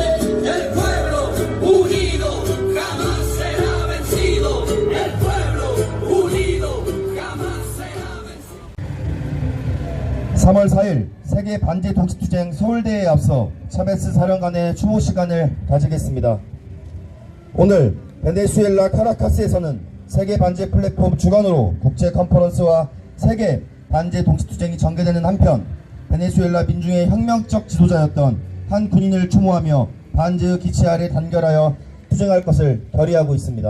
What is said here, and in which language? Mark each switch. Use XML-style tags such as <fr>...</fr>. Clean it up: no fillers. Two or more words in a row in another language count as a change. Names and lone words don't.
<es>El pueblo unido jamás será vencido. El pueblo unido jamás será vencido.</es> <ko>3월 4일 세계 반제 동시투쟁 서울대회에 앞서 차베스 사령관의 추모 시간을 가지겠습니다. 오늘 베네수엘라 카라카스에서는 세계 반제 플랫폼 주관으로 국제 컨퍼런스와 세계 반제 동시투쟁이 전개되는 한편 베네수엘라 민중의 혁명적 지도자였던 한 군인을 추모하며 반제의 기치 아래 단결하여 투쟁할 것을 결의하고 있습니다.</ko>